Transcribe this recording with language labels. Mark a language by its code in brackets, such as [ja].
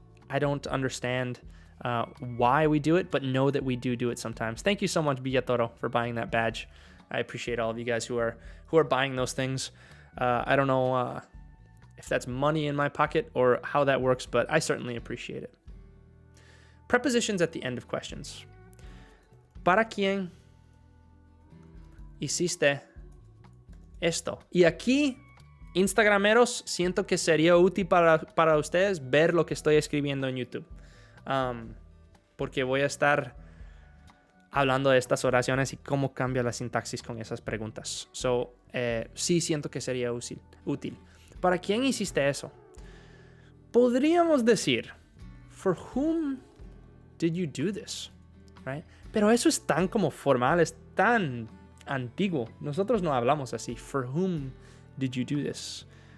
[en] I don't understand why we do it, but know that we do it sometimes. Thank you so much, Villatoro, for buying that badge. I appreciate all of you guys who are buying those things. I don't know if that's money in my pocket or how that works, but I certainly appreciate it. Prepositions at the end of questions. [es] ¿Para quién hiciste esto? Y aquí, Instagrameros, siento que sería útil para ustedes ver lo que estoy escribiendo en YouTube. Porque voy a estar hablando de estas oraciones y cómo cambia la sintaxis con esas preguntas. Sí siento que sería útil. ¿Para quién hiciste eso? Podríamos decir, [en] for whom did you do this? Right? [es] Pero eso es tan como formal, es tan antiguo. Nosotros no hablamos así. [en] For whom did you do this?